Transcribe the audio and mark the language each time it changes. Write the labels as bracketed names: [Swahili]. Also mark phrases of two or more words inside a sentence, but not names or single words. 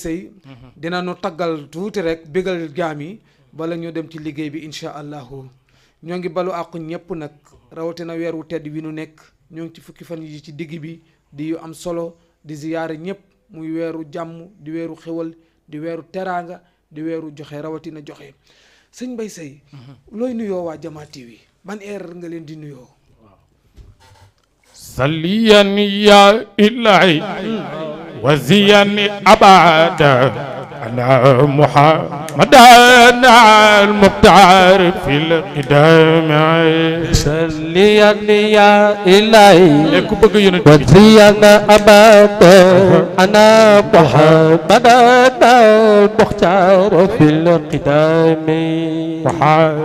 [Wolof] Seye dina nu taggal tuuti rek bégal jaam yi bala ñu dem ci liggéey bi [Arabic] إن شاء الله [Wolof] ñoo ngi balu àqu ñëpp nag rawatina weer wu tedd wi nu nekk ñoo ngi ci fukki fan yi ci digg bi di yu am solo di ziyaare ñëpp muy weeru jàmm di weeru xewal di weeru teraanga di weeru joxe rawatina joxe sëñ Mbaye Seye looy nuyoo waa Jama TV ban heure nga leen di nuyoo [Arabic] صليا يا إلهي وزينا أبدا على محمد المختار في القدام صليا يا إلهي وزينا أبدا أنا محمد المختار في القدام